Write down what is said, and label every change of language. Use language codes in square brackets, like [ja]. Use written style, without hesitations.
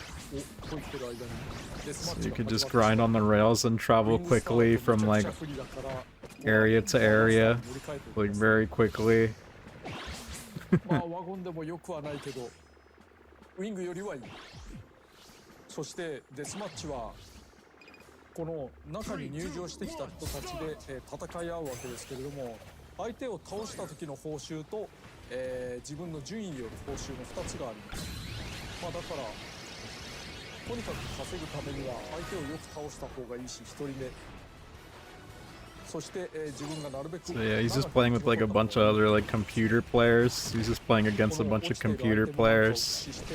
[en] So you could just grind on the rails and travel quickly from like area to area, like very quickly. [ja] まあワゴンでもよくはないけど、ウィングよりはいい。そしてデスマッチはこの中に入場してきた人たちで、戦い合うわけですけれども、相手を倒した時の報酬と、自分の順位による報酬の2つがあります。まあだからとにかく稼ぐためには相手をよく倒した方がいいし、1人目。そして、自分がなるべく [en] So yeah, he's just playing with like a bunch of other like computer players. He's just playing against a bunch of computer players.